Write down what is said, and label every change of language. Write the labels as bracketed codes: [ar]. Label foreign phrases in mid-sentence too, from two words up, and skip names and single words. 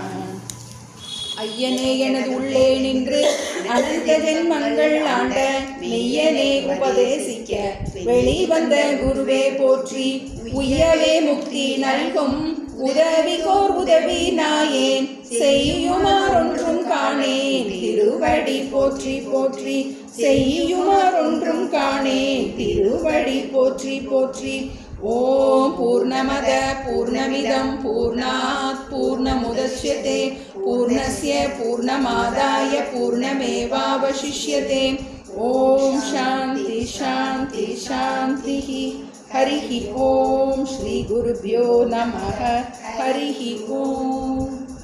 [ta] ஐயனே எனது உள்ளே நின்று அனந்த ஜென்மங்கள் ஆண்ட மெய்யனே உபதேசிக்க வெளிவந்த குருவே போற்றி, உய்யவே முக்தி நல்கும் உதவிகோர் உதவி நாயேன், செய்யுமாறொன்றும் காணேன் திருவடி போற்றி போற்றி, செய்யுமாறொன்றும் காணேன் திருவடி போற்றி போற்றி. [sa] ॐ पूर्णमद पूर्णमिदम् पूर्णात् पूर्णमुदच्यते पूर्णस्य पूर्णमादाय पूर्णमेवावशिष्यते. ॐ शान्ति शान्ति शान्तिः. हरिः ॐ। श्री गुरुभ्यो नमः. हरिः ॐ.